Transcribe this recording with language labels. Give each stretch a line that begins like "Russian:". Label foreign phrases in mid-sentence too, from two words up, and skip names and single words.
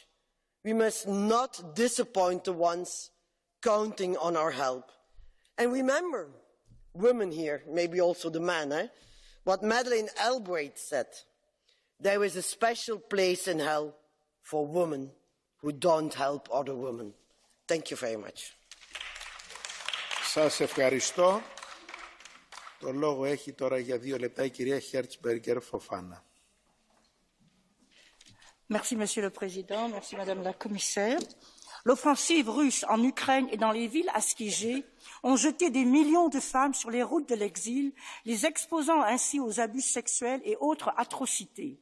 English: We must not disappoint the ones counting on our help. And remember, women here, maybe also the men, what Madeleine Albright said. There is a special place in hell for women who don't help other women. Thank you very much.
Greek: Σας ευχαριστώ. Το λόγο έχει τώρα για 2 λεπτά η κυρία Χέρτσμπεργκερ Φοφάνα.
French: Merci, Monsieur le Président. Merci, Madame la Commissaire. L'offensive russe en Ukraine et dans les villes assiégées ont jeté des millions de femmes sur les routes de l'exil, les exposant ainsi aux abus sexuels et autres atrocités.